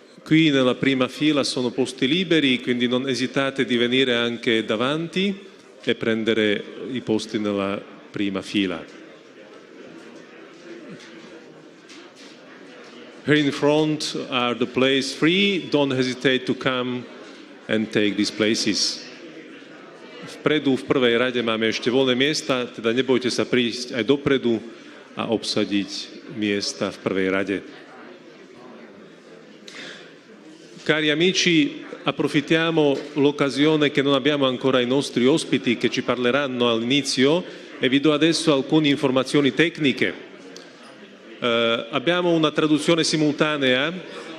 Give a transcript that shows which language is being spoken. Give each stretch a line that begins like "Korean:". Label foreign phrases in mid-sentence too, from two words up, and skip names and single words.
Italian: Qui nella prima fila sono posti liberi, quindi non esitate di venire anche davanti e prendere i posti nella prima fila.
English: Here in front are the places free. Don't hesitate to come and take these places.
Slovak: Vpredu, v prvej rade máme ešte voľné miesta, teda nebojte sa prísť aj dopredu a obsadiť miesta v prvej rade.
Italian: Cari amici, approfittiamo l'occasione che non abbiamo ancora i nostri ospiti che ci parleranno all'inizio e vi do adesso alcune informazioni tecniche. Abbiamo una traduzione simultanea.